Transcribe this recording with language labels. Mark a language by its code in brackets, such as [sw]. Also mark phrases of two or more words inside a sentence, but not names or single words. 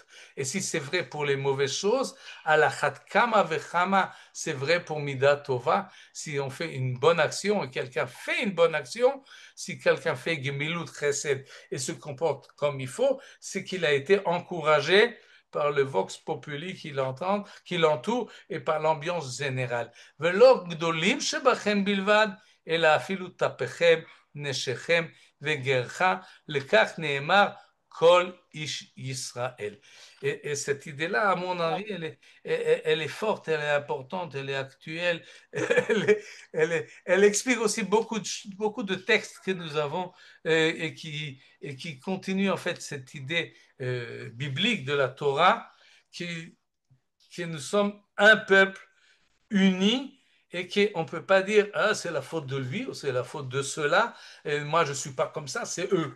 [fr] Et si c'est vrai pour les mauvaises choses, à la [he] כמה וכמה, [fr] c'est vrai pour [he] מידה טובה. [fr] Si on fait une bonne action et quelqu'un fait une bonne action, si quelqu'un fait [he] גמילות חסד [fr] et se comporte comme il faut, c'est qu'il a été encouragé par le [la] vox populi [fr] qui l'entoure et par l'ambiance générale. [he] ולא גדולים שבכם בלבד, אלא אפילו טפכם, נשיכם וגרך, לכך נאמר כל איש ישראל. [fr] Et cette idée-là, à mon avis, elle est forte, elle est importante, elle est actuelle, elle explique aussi beaucoup de textes que nous avons et qui continuent en fait cette idée biblique de la Torah, que nous sommes un peuple unis et qu'on ne peut pas dire ah, c'est la faute de lui ou c'est la faute de ceux-là, et moi je ne suis pas comme ça, c'est eux.